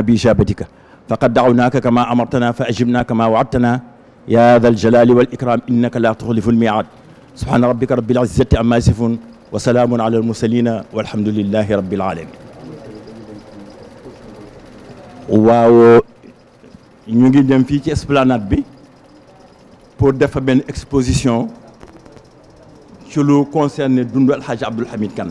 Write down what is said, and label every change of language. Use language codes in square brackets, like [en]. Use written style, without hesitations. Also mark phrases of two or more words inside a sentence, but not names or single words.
[ar] بإجابتك فقد دعوناك كما أمرتنا فأجبنا كما وعدتنا يا ذا الجلال والإكرام إنك لا تخلف الميعاد سبحان ربك رب العزة عما يصفون وسلام على المرسلين والحمد لله رب العالمين. [wo] waaw ñu ngi dem fii ci esplanade bi pour def benn exposition ci lu concerne dundu Alxaaji Abdul Hamid Kane.